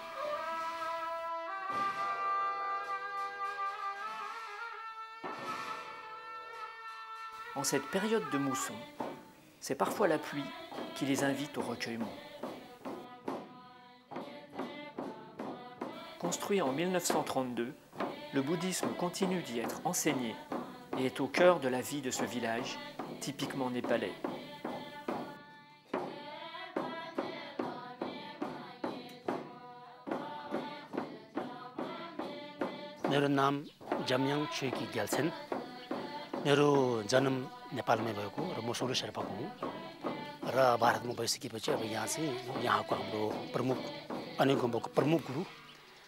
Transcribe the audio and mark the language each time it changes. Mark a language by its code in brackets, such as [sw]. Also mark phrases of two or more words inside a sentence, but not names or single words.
[fr] En cette période de mousson, c'est parfois la pluie qui les invite au recueillement. Construit en 1932, le bouddhisme continue d'y être enseigné et est au cœur de la vie de ce village, typiquement népalais. [ne] मेरो नाम जम्याङ छुकी ग्याल्छेन मेरो जन्म नेपालमै भएको र म सोलो शेर्पाको हुँ र भारतमा गइसकेपछि अब यहाँ चाहिँ यहाँको हाम्रो प्रमुख अनेक गुम्बाको प्रमुख गुरु